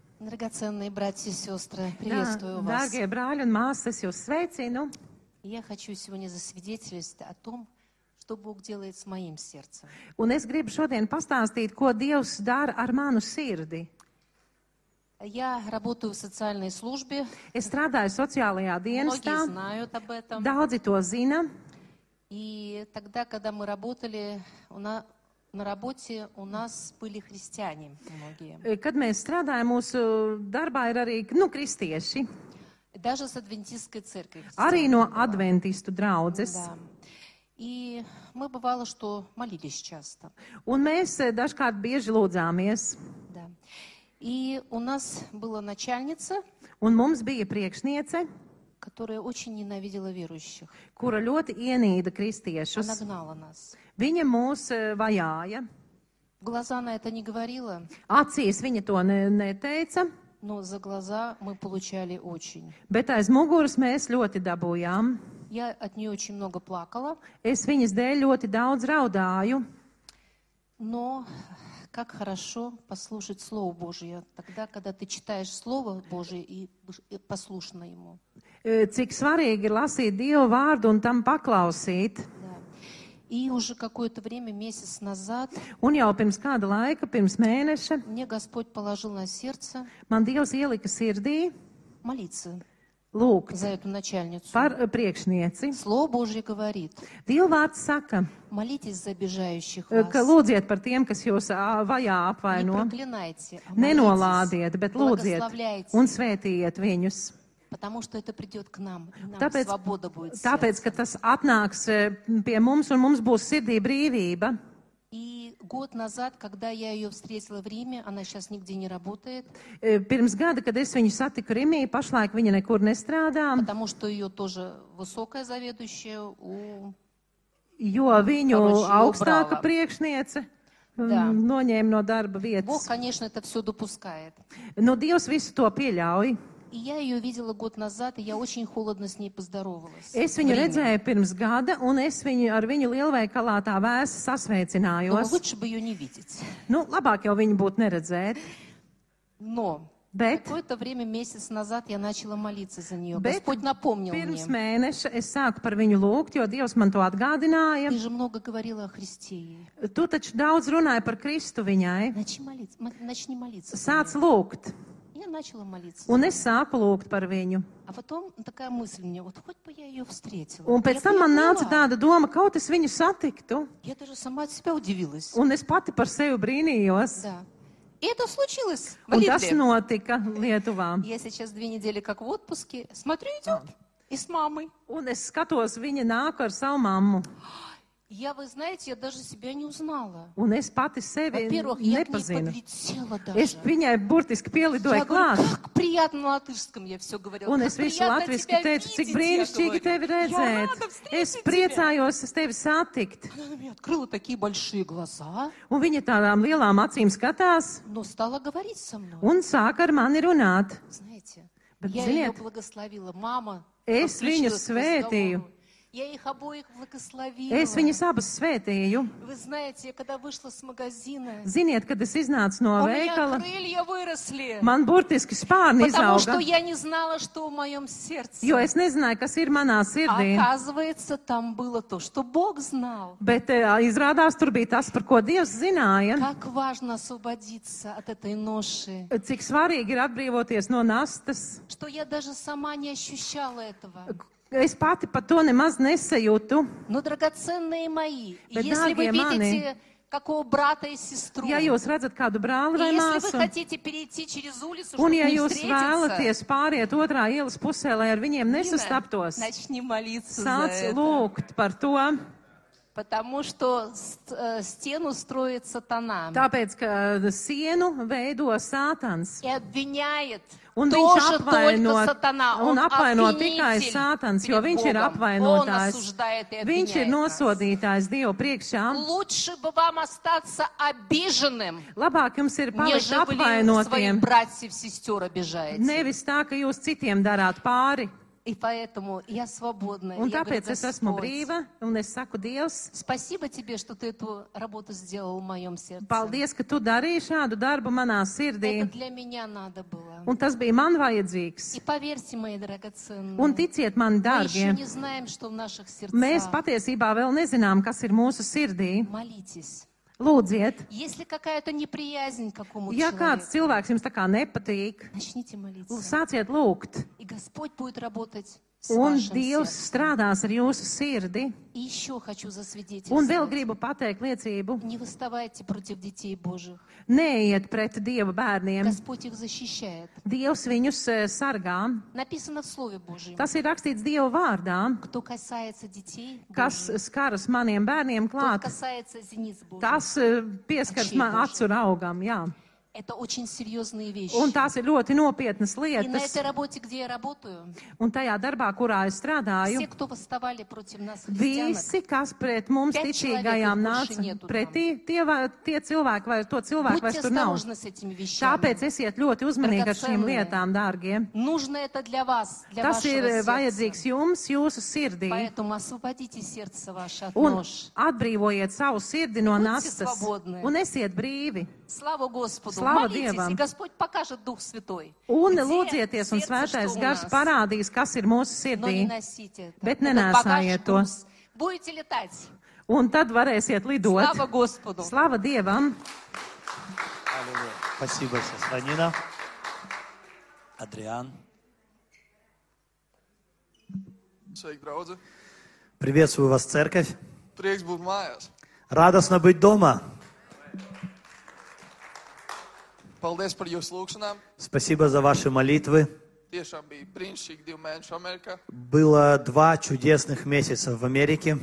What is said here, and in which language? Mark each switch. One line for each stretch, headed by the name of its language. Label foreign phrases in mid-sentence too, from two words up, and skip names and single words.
Russian: Драгоценные братья и сестры, приветствую вас.
Latvian: Dārgie brāļi un māsas, es jūs sveicinu.
Russian: Я хочу сегодня засвидетельствовать о том, что Бог делает с моим сердцем.
Latvian: Un es gribu šodien pastāstīt, ko Dievs dara ar manu sirdi.
Russian: Я работаю в социальной службе.
Latvian: Es strādāju sociālajā dienestā.
Russian: Многие знают об этом.
Latvian: Daudzi to zina.
Russian: И тогда, когда мы работали, на работе у нас были христиане многие.
Latvian: Kad mēs strādājam, mūsu darbā ir arī kristieši.
Russian: Даже с адвентистской церкви.
Latvian: Arī no adventistu draudzes.
Russian: Да. И мы бывало, что молились часто.
Latvian: Un mēs dažkārt bieži lūdzāmies.
Russian: Да. И у нас была начальница,
Latvian: Un mums bija priekšniece,
Russian: которая очень ненавидела верующих.
Latvian: kura ļoti ienīda
Russian: Она
Latvian: kristiešus.
Russian: гнала нас.
Latvian: Viņa mūs vajāja.
Russian: В глаза она это не говорила,
Latvian: Acīs viņa to neteica,
Russian: но за глаза мы получали очень.
Latvian: bet aiz muguras mēs ļoti dabūjām.
Russian: Я от нее очень много плакала,
Latvian: Es viņas dēļ ļoti daudz raudāju.
Russian: но как хорошо послушать Слово Божие тогда, когда ты читаешь Слово Божие и послушна Ему.
Latvian: Cik svarīgi ir lasīt Dievu vārdu un tam paklausīt.
Russian: Да. И уже какое-то время, месяц назад,
Latvian: Un jau pirms kāda laika, pirms mēneša,
Russian: мне Господь положил на сердце
Latvian: man Dievs ielika sirdī
Russian: молиться
Latvian: lūgt
Russian: за эту начальницу.
Latvian: par priekšnieci.
Russian: Слово Божье говорит:
Latvian: Dieva vārds saka,
Russian: молитесь за обижающих
Latvian: ka
Russian: вас.
Latvian: lūdziet par tiem, kas jūs
Russian: Не
Latvian: vajā apvaino.
Russian: проклинайте, а
Latvian: Nenolādiet,
Russian: молитесь,
Latvian: bet lūdziet
Russian: благословляйте,
Latvian: un svētījiet viņus.
Russian: потому что это придет к нам, и нам
Latvian: Tāpēc,
Russian: свобода будет в
Latvian: tāpēc, ka
Russian: сердце.
Latvian: tas atnāks pie mums un mums būs sirdī brīvība.
Russian: И год назад, когда я ее встретила в Риме, она сейчас нигде не работает,
Latvian: Pirms gada, kad es viņu satiku Rimī, pašlaik viņa nekur nestrādā,
Russian: потому что ее тоже высокая заведующая
Latvian: jo viņu
Russian: Короче,
Latvian: augstāka
Russian: убрала.
Latvian: priekšniece
Russian: Да.
Latvian: noņēma no darba
Russian: Бог,
Latvian: vietas.
Russian: конечно, это все допускает.
Latvian: Nu, Dievs visu to pieļauj.
Russian: И я ее видела год назад, и я очень холодно с ней поздоровалась.
Latvian: Es
Russian: в
Latvian: viņu
Russian: Риме.
Latvian: redzēju pirms gada, un es ar viņu lielveikalā tā vēsi
Russian: Думаю,
Latvian: sasveicinājos.
Russian: лучше бы ее не видеть.
Latvian: Nu, labāk jau viņu būtu neredzēt.
Russian: Но
Latvian: Bet
Russian: какое-то время, месяц назад, я начала молиться за нее.
Latvian: Bet
Russian: Господь напомнил
Latvian: pirms
Russian: мне.
Latvian: mēneša es sāku par viņu lūgt, jo Dievs man to atgādināja.
Russian: Ты же много говорила о Христе ей.
Latvian: Tu taču daudz runāji par Kristu viņai.
Russian: Начни молиться.
Latvian: Sāc lūgt,
Russian: Я начала молиться.
Latvian: un es sāku lūgt par viņu.
Russian: А потом такая мысль мне, вот хоть бы я ее встретила.
Latvian: Un pēc tam man nāca tāda doma, kaut es viņu satiktu.
Russian: Я даже сама от себя удивилась.
Latvian: Un es pati par sevi brīnījos.
Russian: Да. И это случилось в
Latvian: Un tas
Russian: Литве.
Latvian: notika Lietuvā.
Russian: Я сейчас 2 недели как в отпуске. Смотрю, идет. И с мамой.
Latvian: Un es skatos, viņa nāk ar savu mammu.
Russian: Вы знаете, я даже себя не узнала.
Latvian: Un es pati sevi
Russian: Во-первых, я к ней
Latvian: nepazinu.
Russian: подлетела
Latvian: Es
Russian: даже.
Latvian: viņai burtiski pielidoju
Russian: Я говорю,
Latvian: klāt.
Russian: как приятно на латышском, я все говорила.
Latvian: Un
Russian: Как
Latvian: es visu
Russian: приятно
Latvian: latviski
Russian: тебя
Latvian: teicu, cik
Russian: видеть, я
Latvian: brīnišķīgi tevi
Russian: говорю. Я
Latvian: redzēt.
Russian: рада
Latvian: Es
Russian: встретить тебя.
Latvian: priecājos, es tevi satikt.
Russian: Она на меня открыла такие большие глаза,
Latvian: Un viņa tādām lielām acīm skatās
Russian: но стала говорить со мной.
Latvian: un sāk ar mani runāt.
Russian: Знаете,
Latvian: Bet
Russian: я ее
Latvian: ziniet,
Russian: благословила. Мама
Latvian: es viņus
Russian: подключилась к
Latvian: svētīju.
Russian: разговору. Я их обоих благословила.
Latvian: Es viņus abas svētīju.
Russian: Вы знаете, когда вышла с магазина,
Latvian: Ziniet, kad es iznācu no
Russian: у меня
Latvian: veikala,
Russian: крылья выросли.
Latvian: man burtiski spārni
Russian: Потому что
Latvian: izauga,
Russian: я не знала, что в моем сердце.
Latvian: jo es nezināju, kas ir manā sirdī.
Russian: Оказывается, там было то, что Бог знал.
Latvian: Bet izrādās, tur bija tas, par ko Dievs zināja.
Russian: Как важно освободиться от этой ноши,
Latvian: Cik svarīgi ir atbrīvoties no nastas.
Russian: что я даже сама не ощущала этого.
Latvian: Es pati par to nemaz nesajūtu.
Russian: Но, драгоценные мои,
Latvian: Bet,
Russian: если вы
Latvian: dārgie mani,
Russian: видите какого брата и сестру,
Latvian: Ja jūs redzat kādu brāli
Russian: и
Latvian: vai
Russian: если вы
Latvian: māsu,
Russian: хотите перейти через улицу,
Latvian: un
Russian: чтобы
Latvian: ja
Russian: не
Latvian: jūs
Russian: встретиться,
Latvian: vēlaties pāriet otrā ielas pusē, lai ar viņiem
Russian: Нина,
Latvian: nesastaptos,
Russian: начни молиться за
Latvian: sāc
Russian: это.
Latvian: lūgt par to,
Russian: Потому что стену строит сатана
Latvian: tāpēc, ka sienu veido Sātans.
Russian: и обвиняет
Latvian: Un viņš
Russian: тоже только
Latvian: apvaino,
Russian: сатана.
Latvian: un
Russian: Он
Latvian: apvaino tikai
Russian: обвинитель
Latvian: Sātans, jo
Russian: перед
Latvian: viņš ir
Russian: Богом. Он
Latvian: apvainotājs.
Russian: осуждает и
Latvian: Viņš ir
Russian: обвиняет нас.
Latvian: nosodītājs Dievu priekšā.
Russian: Лучше бы вам остаться обиженным,
Latvian: Labāk jums ir palikt
Russian: нежели вы своих
Latvian: apvainotiem,
Russian: братьев, сестер обижаете.
Latvian: nevis tā, ka jūs citiem darāt pāri.
Russian: И поэтому я свободна.
Latvian: Un
Russian: Я говорю,
Latvian: tāpēc es esmu
Russian: Господь,
Latvian: brīva, un es saku, Dievs,
Russian: спасибо тебе, что ты эту работу сделал в моем сердце.
Latvian: paldies, ka tu darīji šādu darbu manā sirdī.
Russian: Это для меня надо было.
Latvian: Un tas bija man vajadzīgs.
Russian: И поверьте, мои драгоценные,
Latvian: Un ticiet man,
Russian: мы еще
Latvian: dārgie,
Russian: не знаем, что в наших
Latvian: mēs
Russian: сердцах.
Latvian: patiesībā vēl nezinām, kas ir mūsu sirdī.
Russian: Молитесь.
Latvian: Lūdziet,
Russian: Если какая-то неприязнь к какому-то
Latvian: ja kāds
Russian: человеку,
Latvian: cilvēks jums tā kā nepatīk,
Russian: начните молиться.
Latvian: sāciet lūgt.
Russian: И Господь будет работать с
Latvian: Un
Russian: вашим
Latvian: Dievs
Russian: сердцем.
Latvian: strādās ar jūsu sirdi.
Russian: И еще хочу
Latvian: Un vēl
Russian: засвидетельствовать.
Latvian: gribu pateikt liecību.
Russian: Не выставайте против детей Божьих.
Latvian: Neiet pret Dieva bērniem.
Russian: Господь их защищает.
Latvian: Dievs viņus sargā.
Russian: Написано в Слове Божьем.
Latvian: Tas ir rakstīts Dieva vārdā.
Russian: Кто касается детей
Latvian: Kas
Russian: Божьих,
Latvian: skaras maniem bērniem
Russian: кто
Latvian: klāt,
Russian: касается зениц Божьих.
Latvian: tas pieskaras man acu raugam. Jā.
Russian: Это очень серьезные вещи.
Latvian: Un tās ir ļoti nopietnas
Russian: И на
Latvian: lietas.
Russian: этой работе, где я работаю,
Latvian: Un tajā darbā, kurā es strādāju,
Russian: все, кто восставали против нас, христианок,
Latvian: visi, kas pret mums 5 ticīgajām
Russian: человек
Latvian: nāca,
Russian: больше нету
Latvian: pretī tie cilvēki, vai to cilvēku
Russian: будьте
Latvian: vairs tur nav.
Russian: осторожны с этими вещами.
Latvian: Tāpēc esiet ļoti uzmanīgi ar šīm
Russian: Dragocenные.
Latvian: lietām, dārgie.
Russian: Нужно это для вас, для
Latvian: Tas ir
Russian: вашего сердца.
Latvian: vajadzīgs jums, jūsu sirdī.
Russian: Поэтому освободите сердце ваше от
Latvian: Un
Russian: нож.
Latvian: atbrīvojiet savu sirdi no
Russian: Будьте
Latvian: nastas
Russian: свободны.
Latvian: un esiet brīvi.
Russian: Слава Господу. Слава Молитесь,
Latvian: Диевам.
Russian: и Господь покажет Дух Святой.
Latvian: Un
Russian: Где
Latvian: lūdzieties, un
Russian: сердце,
Latvian: svētais
Russian: что у
Latvian: gars
Russian: нас.
Latvian: parādīs, kas ir mūsu
Russian: Но не
Latvian: sirdī.
Russian: носите это.
Latvian: Bet
Russian: Это
Latvian: nenēsājiet
Russian: багаж
Latvian: to.
Russian: туз. Будете летать.
Latvian: Un tad varēsiet lidot.
Russian: Слава Господу.
Latvian: Slava Dievam!
Russian: Аллилуйя. Спасибо, сестра Нина. Адриан.
Latvian: Sveiki, draugi!
Russian: Приветствую вас, церковь.
Latvian: Prieks būt mājās.
Russian: Радостно быть дома.
Latvian: Paldies par jūsu lūgšanām.
Russian: Спасибо за ваши молитвы.
Latvian: Tiešām bija brīnišķīgi 2 mēneši Amerikā.
Russian: Было 2 чудесных месяца в Америке.